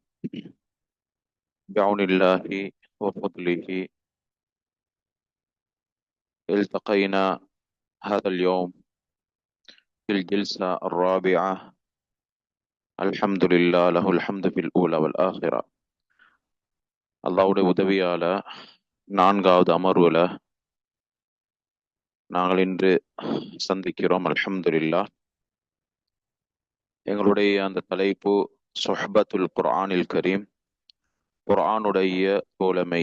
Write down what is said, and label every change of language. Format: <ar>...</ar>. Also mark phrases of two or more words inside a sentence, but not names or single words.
<ar>بعون الله وفضله التقينا هذا اليوم في الجلسة الرابعة. الحمد لله، له الحمد في الأولى والآخرة.</ar> <ta>அல்லாஹ்வுடைய உதவியால நான்காவது அமர்வுல நாங்கள் இன்று சந்திக்கிறோம். அல்ஹம்துலில்லாஹ். எங்களுடைய அந்த தலைப்பு</ta> <ar>صحبة القرآن الكريم,</ar> <ta>குர்ஆனுடைய தோழமை.</ta>